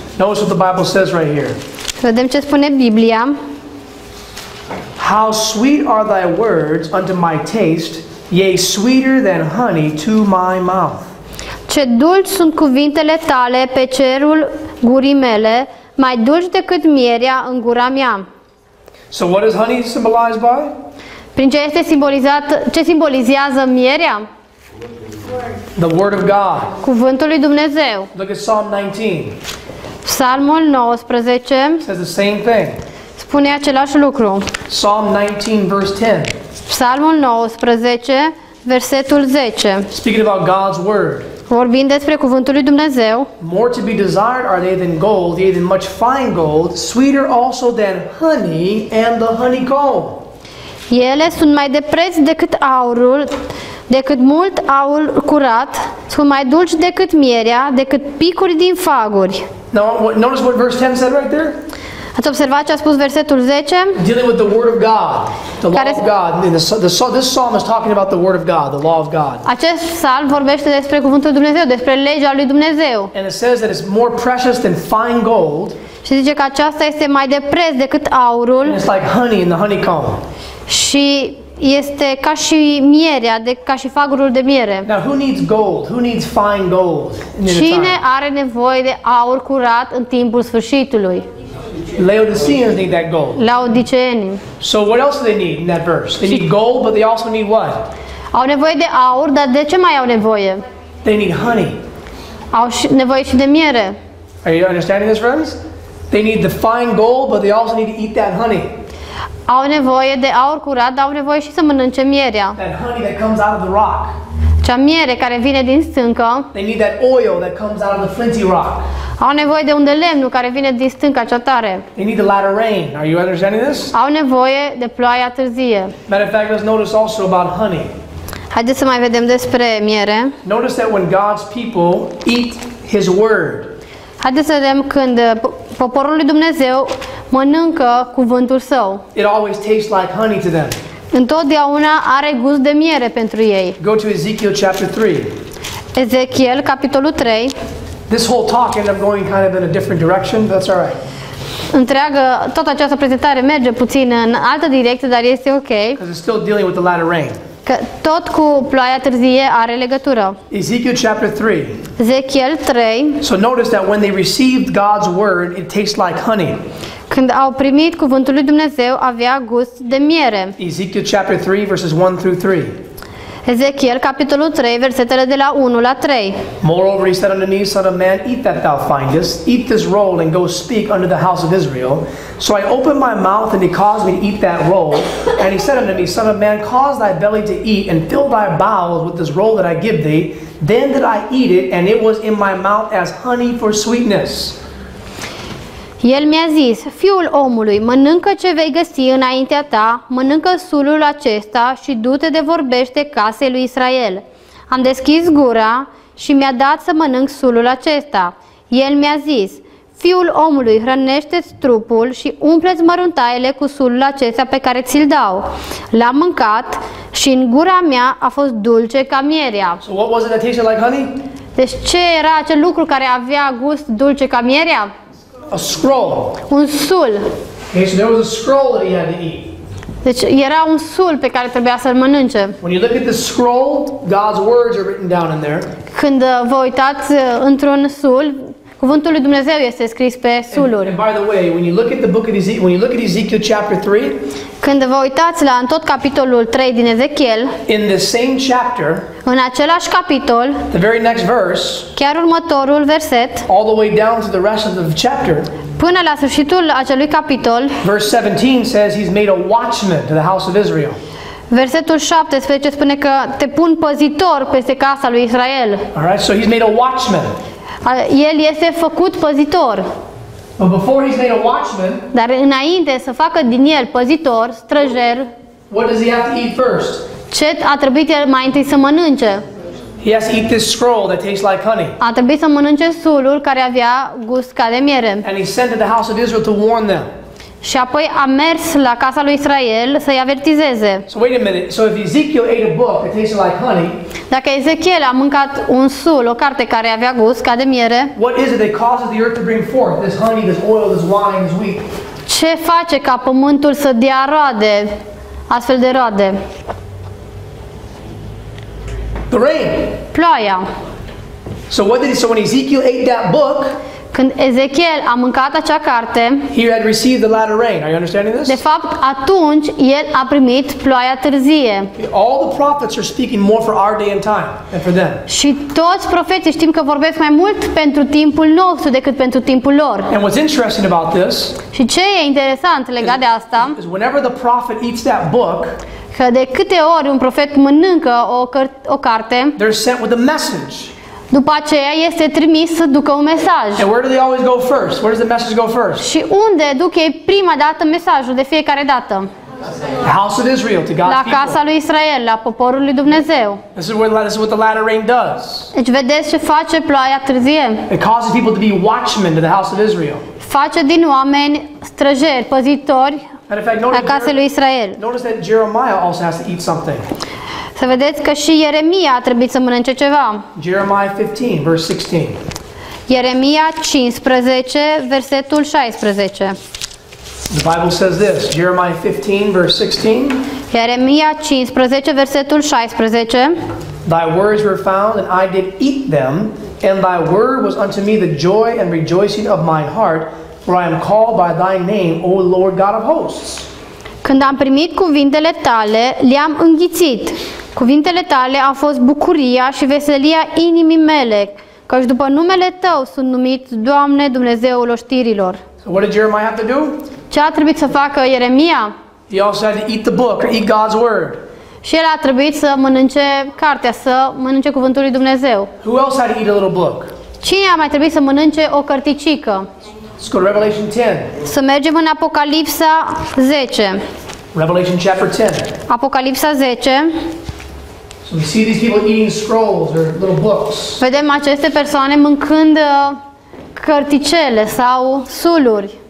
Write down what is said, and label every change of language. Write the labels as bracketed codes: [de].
[en] Notice what the Bible says right here. [ro] Vedem ce spune Biblia. [en] How sweet are thy words unto my taste, yea, sweeter than honey to my mouth. [ro] Ce dulci sunt cuvintele tale pe cerul gurii mele, mai dulci decât mierea în gura mea. [en] So what is honey symbolized by? [ro] Prin ce este simbolizat, ce simbolizează mierea? [en] The Word of God. [ro] Cuvântul lui Dumnezeu. [en] Look at Psalm 19. [ro] Psalmul 19 [en] It says the same thing. [ro] spune același lucru. [en] Psalm 19, verse 10. [ro] Psalmul 19, versetul 10. [en] Speaking about God's Word. [ro] Vorbind despre cuvântul lui Dumnezeu. [en] More to be desired are they than gold, yea, than much fine gold, sweeter also than honey and the honeycomb. [ro] Ele sunt mai de preț decât aurul, decât mult aur curat, sunt mai dulci decât mierea, decât picuri din faguri. [en] Now, notice what verse 10 said right there? [ro] Ați observat ce a spus versetul 10? [en] Dealing with the Word of God, the law [ro] Care- [en] of God. And this psalm is talking about the Word of God, the law of God. [ro] Acest psalm vorbește despre cuvântul lui Dumnezeu, despre legea lui Dumnezeu. [en] And it says that it's more precious than fine gold, [ro] Și zice că aceasta este mai de preț decât aurul [en] and it's like honey in the honeycomb. [ro] și este ca și mierea, ca și fagurul de miere. [en] Now, who needs gold? Who needs fine gold in the [ro] Cine [en] time? [ro] are nevoie de aur curat în timpul sfârșitului? [en] Laodiceans need that gold. [ro] Laodiceenii. [en] So what else do they need in that verse? They need gold, but they also need what? [ro] Au nevoie de aur, dar de ce mai au nevoie? [en] They need honey. [ro] Au nevoie și de miere. [en] Are you understanding this, friends? They need the fine gold, but they also need to eat that honey. [ro] Au nevoie de aur curat, dar au nevoie și să mănânce mierea. [en] That honey that comes out of the rock. [ro] Cea miere care vine din stâncă. [en] They need that oil that comes out of the flinty rock. [ro] Au nevoie de un de lemnul care vine din stânca cea tare. [en] They need the latter rain. Are you understanding this? [ro] Au nevoie de ploaia târzie. [en] Matter of fact, let's notice also about honey. [ro] Haideți să mai vedem despre miere. [en] Notice that when God's people eat His word, [ro] Haideți să vedem când poporul lui Dumnezeu mănâncă cuvântul său. [en] it always tastes like honey to them. [ro] Întotdeauna are gust de miere pentru ei. [en] Go to Ezekiel chapter 3. [ro] Ezechiel, capitolul 3. [en] This whole talk ended up going kind of in a different direction, but that's all right. [ro] Toată această prezentare merge puțin în altă direcție, dar este ok. [en] Because it's still dealing with the latter rain. [ro] Că tot cu ploaia târzie are legătură. [en] Ezekiel chapter 3. [ro] Ezechiel 3. [en] So notice that when they received God's word, it tastes like honey. [ro] Când au primit cuvântul lui Dumnezeu, avea gust de miere. [en] Ezekiel chapter 3, verses 1 through 3. [ro] Ezechiel, capitolul 3, versetele de la 1 la 3. [en] Moreover, he said unto me, Son of man, eat that thou findest, eat this roll, and go speak unto the house of Israel. So I opened my mouth, and he caused me to eat that roll. And he said unto me, Son of man, cause thy belly to eat, and fill thy bowels with this roll that I give thee. Then did I eat it, and it was in my mouth as honey for sweetness. [ro] El mi-a zis, fiul omului, mănâncă ce vei găsi înaintea ta, mănâncă sulul acesta și du-te de vorbește casei lui Israel. Am deschis gura și mi-a dat să mănânc sulul acesta. El mi-a zis, Fiul omului, hrănește-ți trupul și umpleți măruntaiele cu sulul acestea pe care ți-l dau. L-am mâncat și în gura mea a fost dulce ca mierea. [en] So what was it that tasted like honey? [ro] Deci ce era acel lucru care avea gust dulce ca mierea? [en] A scroll. [ro] Un sul. [en] Okay, so there was a scroll that he had to eat. [ro] Deci era un sul pe care trebuia să-l mănânce. [en] When you look at the scroll, God's words are written down in there. [ro] Când vă uitați într-un sul, cuvântul lui Dumnezeu este scris pe [en] And [ro] suluri. [en] by the way, when you look at the book of Ezekiel, when you look at Ezekiel chapter 3, [ro] Când vă uitați la în tot capitolul 3 din Ezechiel, [en] in the same chapter, [ro] în același capitol, [en] the very next verse, [ro] chiar următorul verset, [en] all the way down to the rest of the chapter, [ro] până la sfârșitul acelui capitol, [en] verse 17 says he's made a watchman to the house of Israel. [ro] versetul 17 spune că te pun păzitor peste casa lui Israel. [en] All right, so he's made a watchman. [ro] El este făcut păzitor. [en] But before he's made a watchman, [ro] Dar înainte să facă din el păzitor, străjer, [en] what does he have to eat first? [ro] ce a trebuit el mai întâi să mănânce? [en] He has to eat this scroll that tastes like honey. [ro] A trebuit să mănânce sulul care avea gust ca de miere. [en] And he sent to the house of Israel to warn them. [ro] Și apoi a mers la casa lui Israel să-i avertizeze. [en] So wait a minute. So if Ezekiel ate a book that tasted like honey, [ro] Dacă Ezechiel a mâncat un sul, o carte care avea gust ca de miere, [en] what is it that causes the earth to bring forth this honey, this oil, this wine, this wheat? [ro] ce face ca pământul să dea roade, astfel de roade? [en] The rain. [ro] Ploaia. [en] So when Ezekiel ate that book, [ro] Când Ezechiel a mâncat acea carte, [en] he had received the latter rain. Are you understanding [ro] de [en] this? [ro] fapt, atunci el a primit ploaia târzie. [en] All the prophets are speaking more for our day and time than for them. [ro] Și toți profeții știm că vorbesc mai mult pentru timpul nostru decât pentru timpul lor. [en] And what's interesting about this [ro] Și ce e interesant legat de asta, [en] is whenever the prophet eats that book, [ro] că de câte ori un profet mănâncă o carte, [en] they're sent with a message. [ro] după aceea este trimis să ducă un mesaj. [en] And where do they always go first? Where does the message go first? [ro] Și unde duc ei prima dată mesajul de fiecare dată? [en] The house of Israel, to God's [ro] La casa [en] people. [ro] lui Israel, la poporul lui Dumnezeu. [en] This is what the latter rain does. [ro] Deci vedeți ce face ploaia târzie? [en] It causes people to be watchmen to the house of Israel. [ro] Face din oameni străjeri, păzitori [en] And in fact, [ro] a casei lui Israel. [en] notice that Jeremiah also has to eat something. [ro] Să vedeți că și Ieremia a trebuit să mănânce ceva. [en] Jeremiah 15, verse 16. [ro] Ieremia 15, versetul 16. [en] The Bible says this, Jeremiah 15, verse 16. [ro] Ieremia 15, versetul 16. [en] Thy words were found, and I did eat them, and thy word was unto me the joy and rejoicing of mine heart, for I am called by thy name, O Lord God of hosts. [ro] Când am primit cuvintele tale, le-am înghițit. Cuvintele tale au fost bucuria și veselia inimii mele, căci după numele tău sunt numit, Doamne, Dumnezeul oștirilor. [en] So what did Jeremiah have to do? [ro] Ce a trebuit să facă Ieremia? [en] He also had to eat the book, or eat God's word. [ro] Și el a trebuit să mănânce cartea, să mănânce cuvântul lui Dumnezeu. [en] Who else had to eat a little book? [ro] Cine a mai trebuit să mănânce o cărticică? [en] Let's go to Revelation 10. [ro] Să mergem în Apocalipsa 10. [en] Revelation chapter 10. [ro] Apocalipsa 10. [en] So we see these people eating scrolls or little books. [ro] Vedem aceste persoane mâncând cărticele sau suluri.